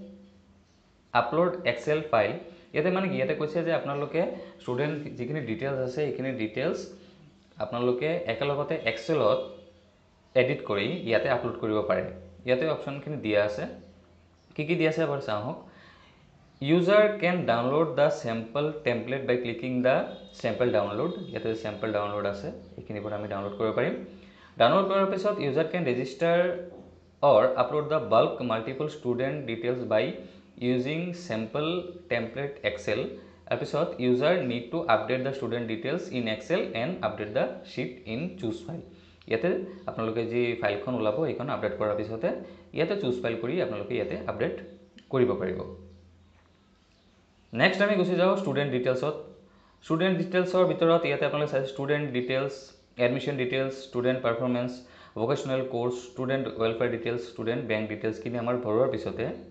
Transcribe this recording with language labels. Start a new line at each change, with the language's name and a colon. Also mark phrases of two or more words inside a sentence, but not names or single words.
English: upload Excel file
Assamese: ইয়াতে মানে কি ইয়াতে কৈছে যে আপোনালোকে ষ্টুডেণ্ট যিখিনি ডিটেইলছ আছে এইখিনি ডিটেইলছ আপোনালোকে একেলগতে এক্সেলত এডিট কৰি ইয়াতে আপলোড কৰিব পাৰে ইয়াতে অপশ্যনখিনি দিয়া আছে কি দিয়া আছে এবাৰ চাওঁ আহক
English: User can download the sample template by clicking the sample download.
Assamese: ইয়াতে
English: sample download
Assamese: আছে এইখিনিৰ পৰা আমি ডাউনলোড কৰিব পাৰিম ডাউনলোড কৰাৰ পিছত
English: user can register or upload the bulk multiple student details by using sample template Excel. তাৰপিছত user need to update the student details in Excel and update the sheet in choose file.
Assamese: ইয়াতে আপোনালোকে যি ফাইলখন ওলাব এইখন আপডেট কৰাৰ পিছতে ইয়াতে
English: choose file
Assamese: কৰি আপোনালোকে ইয়াতে আপডেট কৰিব পাৰিব নেক্সট আমি গুছি যাও
English: student details student details
Assamese: ভিতৰত ইয়াতে আপোনালোকে চাই
English: student details admission details student performance vocational course student welfare details student bank details
Assamese: আমাৰ ভৰোৱাৰ পিছতে